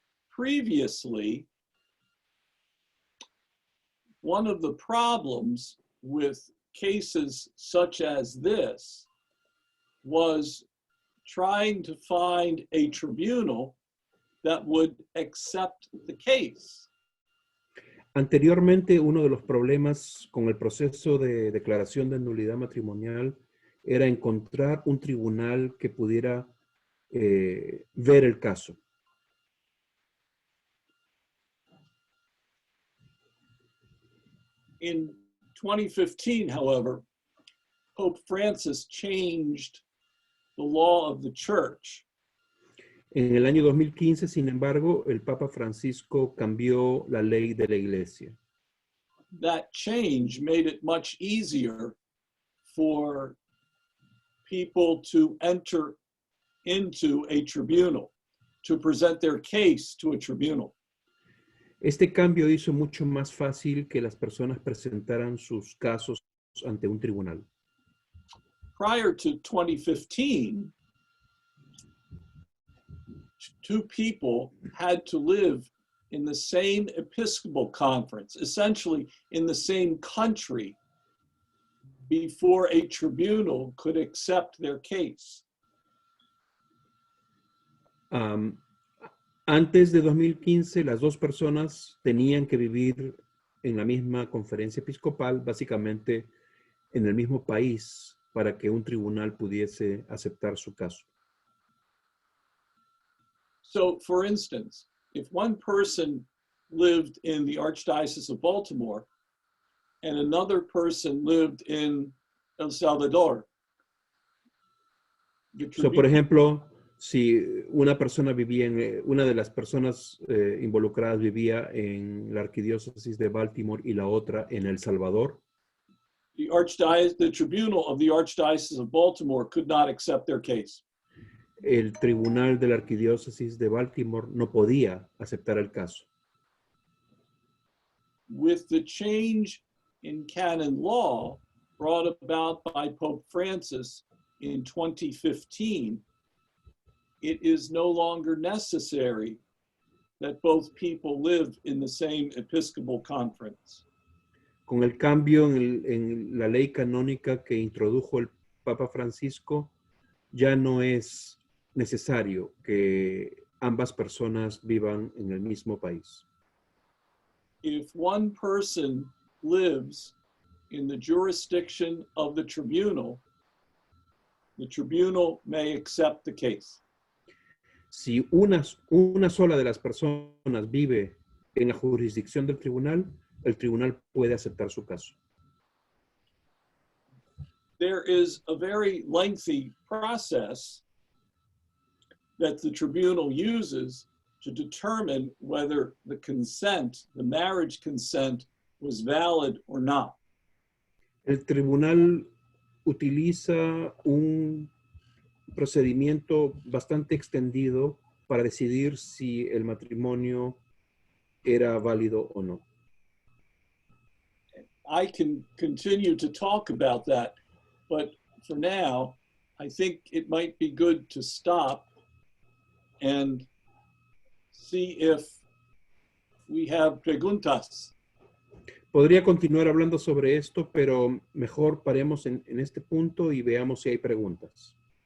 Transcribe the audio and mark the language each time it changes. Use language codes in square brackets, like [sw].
[en] Previously, one of the problems with cases such as this was trying to find a tribunal that would accept the case. [es] Anteriormente, uno de los problemas con el proceso de declaración de nulidad matrimonial era encontrar un tribunal que pudiera ver el caso. [en] In 2015, however, Pope Francis changed the law of the church. [es] En el año 2015, sin embargo, el Papa Francisco cambió la ley de la iglesia. [en] That change made it much easier for people to enter into a tribunal, to present their case to a tribunal. [es] Este cambio hizo mucho más fácil que las personas presentaran sus casos ante un tribunal. [en] Prior to 2015, two people had to live in the same Episcopal conference, essentially in the same country, before a tribunal could accept their case. [es] Antes de 2015, las dos personas tenían que vivir en la misma conferencia episcopal, básicamente en el mismo país, para que un tribunal pudiese aceptar su caso. [en] So, for instance, if one person lived in the Archdiocese of Baltimore and another person lived in El Salvador, [es] Por ejemplo, si una persona vivía una de las personas involucradas vivía en la Arquidiócesis de Baltimore y la otra en El Salvador, [en] the Tribunal of the Archdiocese of Baltimore could not accept their case. [es] el Tribunal de la Arquidiócesis de Baltimore no podía aceptar el caso. [en] With the change in canon law brought about by Pope Francis in 2015, it is no longer necessary that both people live in the same Episcopal conference. [es] Con el cambio en la ley canónica que introdujo el Papa Francisco, ya no es necesario que ambas personas vivan en el mismo país. [en] If one person lives in the jurisdiction of the tribunal may accept the case. [es] Si una sola de las personas vive en la jurisdicción del tribunal, el tribunal puede aceptar su caso. [en] There is a very lengthy process that the tribunal uses to determine whether the consent, the marriage consent, was valid or not. [es] El tribunal utiliza un procedimiento bastante extendido para decidir si el matrimonio era válido o no. [en] I can continue to talk about that, but for now, I think it might be good to stop and see if we have preguntas. [es] Podría continuar hablando sobre esto, pero mejor paremos en este punto y veamos si hay preguntas.